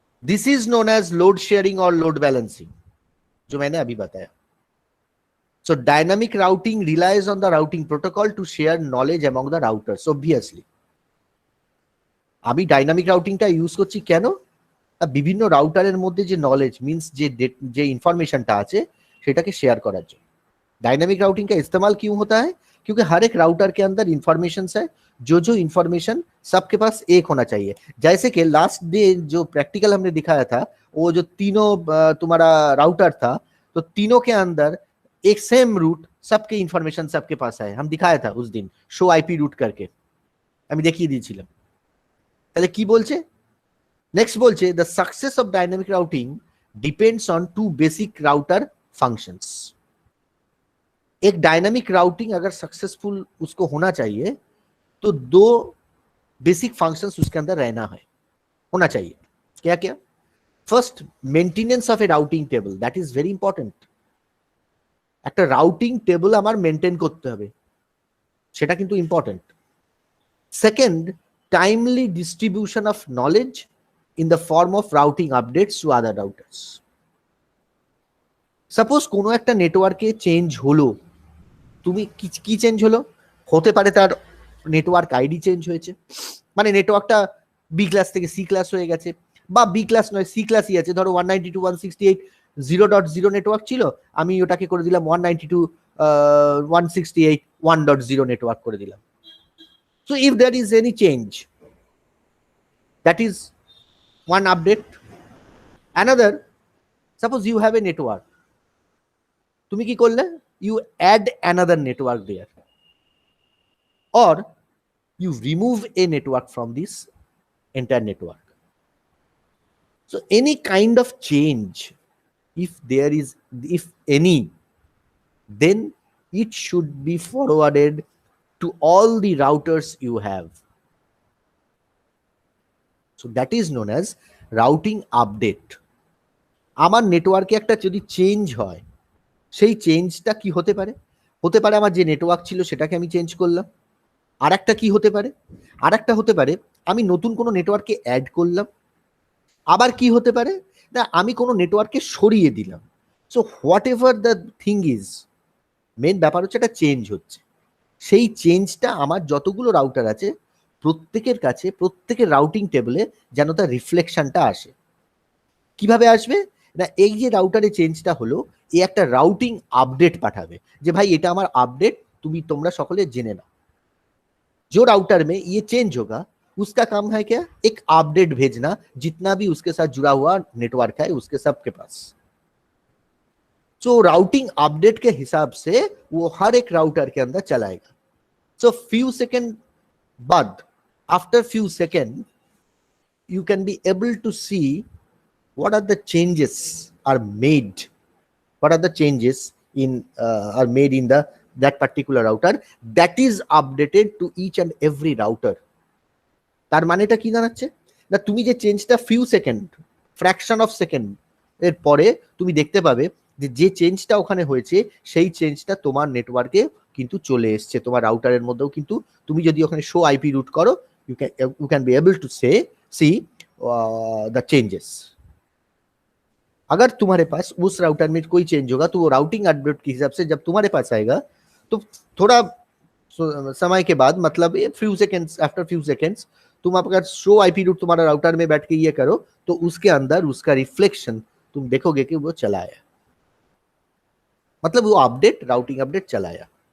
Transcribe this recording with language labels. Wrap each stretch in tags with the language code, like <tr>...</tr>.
<en>This is known as load sharing or load balancing,</en> <hi>जो मैंने अभी बताया।</hi> <en>So dynamic routing relies on the routing protocol to share knowledge among the routers, obviously.</en> <bn>আমি dynamic রাউটিংটা use করছি কেন? বিভিন্ন রাউটারের মধ্যে যে নলেজ মিন্স যে इंफॉर्मेशनটা আছে সেটাকে শেয়ার করার জন্য।</bn> <hi>डायनामिक राउटिंग का इस्तेमाल क्यों होता है? क्योंकि हर एक राउटर के अंदर इंफॉर्मेशन है, जो इंफॉर्मेशन सबके पास एक होना चाहिए। जैसे कि लास्ट डे जो प्रैक्टिकल हमने दिखाया था, वो जो तीनों तुम्हारा राउटर था, तो तीनों के अंदर एक सेम रूट सबके इंफॉर्मेशन सबके पास है, हम दिखाया था उस दिन शो आईपी रूट करके,</hi> <bn>আমি দেখিয়ে দিয়েছিলাম। তাহলে কি বলছে, নেক্সট বলছে</bn> <en>The success of dynamic routing depends on two basic router functions.</en> <hi>एक डायनामिक राउटिंग अगर सक्सेसफुल उसको होना चाहिए तो दो बेसिक फंक्शंस उसके अंदर रहना है, होना चाहिए। क्या क्या?</hi> <en>First, maintenance of a routing table, that is very important.</en> <bn>একটা রাউটিং টেবল আমার মেনটেন করতে হবে, সেটা কিন্তু important.</bn> <en>Second, timely distribution of knowledge in the form of routing updates to other routers.</en> <bn>Suppose কোনো একটা নেটওয়ার্কে চেঞ্জ হলো, তুমি কি চেঞ্জ হলো, হতে পারে তার নেটওয়ার্ক আইডি চেঞ্জ হয়েছে, মানে নেটওয়ার্কটা বি ক্লাস থেকে সি ক্লাস হয়ে গেছে, বা বি ক্লাস নয় সি ক্লাসই আছে, ধরো 192.168.0.0 নেটওয়ার্ক ছিল, আমি ওটাকে করে দিলাম 192.168.1.0 নেটওয়ার্ক করে দিলাম।</bn> <en>So if there is any change, that is one update. Another, suppose you have a network,</en> <bn>তুমি কি করলে,</bn> <en>you add another network there, or you remove a network from this entire network. So any kind of change, if there is, if any, then it should be forwarded to all the routers you have. So that is known as routing update.</en> <bn>আমার নেটওয়ার্কে একটা যদি change হয়, সেই চেঞ্জটা কি হতে পারে, হতে পারে আমার যে নেটওয়ার্ক ছিল সেটাকে আমি চেঞ্জ করলাম, আর একটা কি হতে পারে, আর একটা হতে পারে আমি নতুন কোনো নেটওয়ার্কে অ্যাড করলাম, আবার কি হতে পারে না আমি কোনো নেটওয়ার্কে সরিয়ে দিলাম।</bn> <en>so whatever the thing is,</en> <bn>main ব্যাপার হচ্ছে একটা চেঞ্জ হচ্ছে, সেই চেঞ্জটা আমার যতগুলো রাউটার আছে প্রত্যেকের কাছে, প্রত্যেকের রাউটিং টেবলে যেন তার রিফ্লেকশনটা আসে। কিভাবে আসবে না, এই যে রাউটারে চেঞ্জটা হলো, এই একটা রাউটিং আপডেট পাঠাবে যে ভাই এটা আমার আপডেট, তোমরা সকলে জেনে নাও।</bn> <hi>जो राउटर में ये चेंज होगा उसका काम है क्या, एक अपडेट भेजना जितना भी उसके साथ जुड़ा हुआ नेटवर्क है उसके सबके पास। सो राउटिंग अपडेट के हिसाब से वो हर एक राउटर के अंदर चलाएगा।</hi> <en>So few second बाद, after few seconds, you can be able to see what are the changes are made, what are the changes in are made in that particular router, that is updated to each and every router.</en> <bn>তার মানেটা কি দাঁড়াচ্ছে না, তুমি যে চেঞ্জটা few second, fraction of second এর পরে তুমি দেখতে পাবে যে চেঞ্জটা ওখানে হয়েছে সেই চেঞ্জটা তোমার নেটওয়ার্কে কিন্তু চলে এসছে, তোমার রাউটারের মধ্যেও কিন্তু তুমি যদি ওখানে শো আইপি রুট করো,</bn> <en>you can be able to see the changes.</en> <hi>अगर तुम्हारे पास उस राउटर में कोई चेंज होगा तो वो राउटिंग अपडेट के हिसाब से जब तुम्हारे पास आएगा तो थोड़ा समय के बाद, मतलब few seconds, after few seconds तुम अगर शो आईपी रूट तुम्हारा राउटर में बैठ के ये करो तो उसके अंदर उसका रिफ्लेक्शन तुम देखोगे कि वो चला आया, मतलब वो अपडेट, राउटिंग अपडेट चला आया।</hi>